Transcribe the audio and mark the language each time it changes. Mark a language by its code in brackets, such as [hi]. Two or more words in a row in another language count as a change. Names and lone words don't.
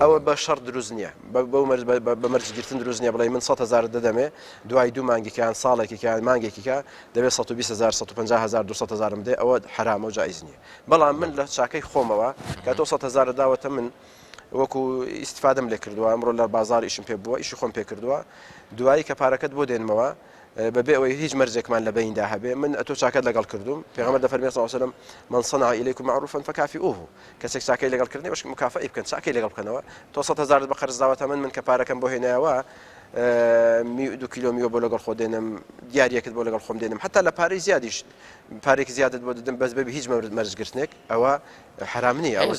[ckb] ئەوە بە شەڕ دروست نییە بە مەرجگرتن دروست نییە بڵێ من 100,000 دەدەمێ دوای 2 مانگیکیان ساڵێکیان مانگێکیکە دەبێت 120,000 150,000 200,000 بدێ ئەوە حرامە و جایز نییە. بەڵام من لە چاکەی خۆمەوە کە تۆ 100,000 داوەتە من وەکو ئیسیفادەم لێ کردووە ئەمڕۆ لە بازار ئیشم پێ بووە ئیشی خۆم پێ کردووە دوایی کە پارەکەت بۆ دێنمەوە بەبێ ئەوەی هیچ مەرجێکمان لە بیندا هەبێ من ئەتۆ چاکەت لەگەڵ کردوم پێغەمبەر دەفەرمێ [ar] صلی الله علیه و سلم من صنع إليكم معروفا فكافئوه [ckb] کەسێک چاکەی لەگەڵ کردنی بەش مکافئەی بکەن چاکەی لەگەڵ بکەنەوە تۆ 100,000 بە قەرز داوەتە من کە پارەکەم بۆ هێنایەوە 2 کیلۆ میوە بۆ لەگەڵ خۆ دێنم دیارەکەت بۆ لەگەڵ خۆم دێنم حتا لە پارەی زیادیش پارێکی زیادت بۆ دەدەم بەس بەبی هیچ مەرجگرتنێک ئەوە حرام نییە ئەوە